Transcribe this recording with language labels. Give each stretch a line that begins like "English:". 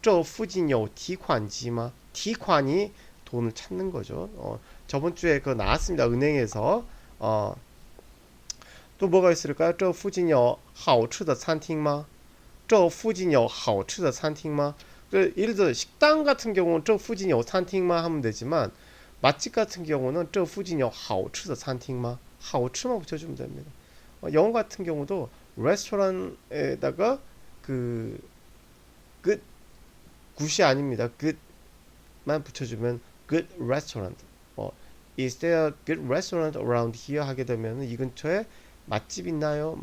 Chinese: 这附近有提款机吗?这附近有提款机吗?
Korean: 提款이 돈을 찾는 거죠. 저번 주에 그 나왔습니다. 은행에서 또 뭐가 있을까요?
Chinese: 这附近有好吃的餐厅吗?这附近有好吃的餐厅吗?
Korean: 예를 들어 식당 같은 경우는
Chinese: 这附近有餐厅吗?
Korean: 하면 되지만 맛집 같은 경우는
Chinese: 这附近有好吃的餐厅吗?
Korean: 好吃만 붙여주면 됩니다. 영어 같은 경우도 레스토랑에다가 그 good 굿이 아닙니다. good만 붙여주면
English: good restaurant. is there a good restaurant around here
Korean: 하게 되면 이 근처에 맛집 있나요?